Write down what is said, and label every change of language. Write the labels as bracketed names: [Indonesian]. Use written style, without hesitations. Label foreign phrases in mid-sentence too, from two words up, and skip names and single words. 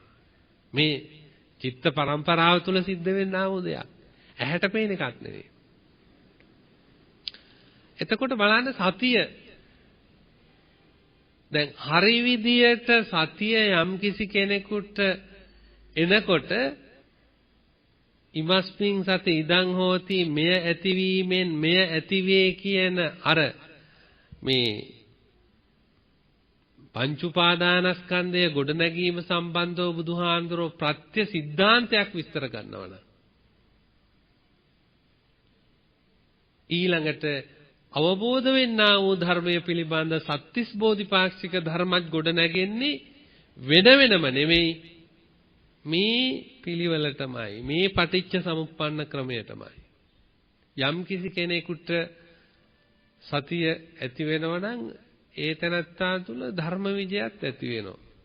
[Sinhala] මේ චිත්ත පරම්පරාව තුල සිද්ධ වෙන්නා වූ දෙයක්. ඇහැට පේන එකක් නෙවෙයි. එතකොට බලන්න සතිය දැන් හරි විදියට සතිය යම් කිසි කෙනෙකුට එනකොට [Pali] ඉමස්මින් සති ඉදං හෝති [Sinhala] මෙය ඇතිවීමෙන් මෙය ඇතිවේ කියන අර මේ පංච උපාදානස්කන්ධය ගොඩනැගීම සම්බන්ධව බුදුහාඳුරෝ ප්‍රත්‍ය සිද්ධාන්තයක් විස්තර කරනවා නම් ඊළඟට අවබෝධ වෙන්නා වූ ධර්මයේ පිළිබඳ සත්‍තිස් බෝධිපාක්ෂික ධර්මත් ගොඩනැගෙන්නේ වෙන වෙනම නෙමෙයි මේ පිළිවෙලටමයි මේ [Pali] පටිච්ච සමුප්පන්න [Sinhala] ක්‍රමයටමයි යම් කිසි කෙනෙකුට සතිය ඇති වෙනවා නම් ඒ තැනත්තා තුළ ධර්ම විජයත් ඇති වෙනවා